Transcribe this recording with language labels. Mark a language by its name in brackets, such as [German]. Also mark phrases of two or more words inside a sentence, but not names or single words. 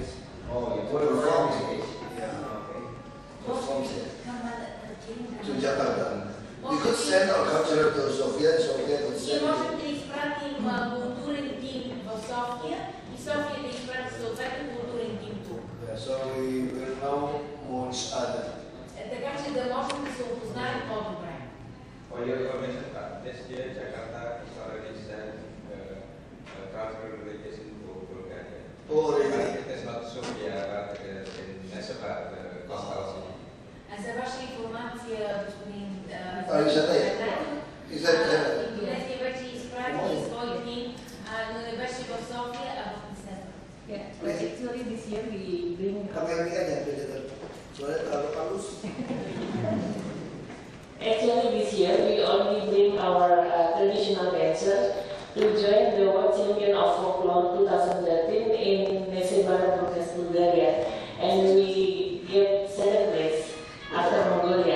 [English] Oh, yeah. Perform. Yeah. Perform to Jakarta. We could send our culture to Sofia, Sofia could [Bulgarian] Ние [English] send. [Bulgarian] можем да изпратим културен тим в София и София да изпрати съответно културен тим тук. [English] So we will know more each other. [Bulgarian] Така че да можем да се опознаем по-добре. [English] For your information, this year Jakarta is already sent cultural delegation to Bulgaria. Oh, really? But it is not Sofia, but in Neseba, the coastal city. [Bulgarian] За ваша информация, господин Индонезия вече изпрати свой тим, но не беше в София, а в Несеба. [English] Yeah, but actually this year we bring Actually, this year we only bring our traditional dancers to join the World Champion of Folklore 2013 in Nesebara, Bulgaria, and we get 7th place after Mongolia.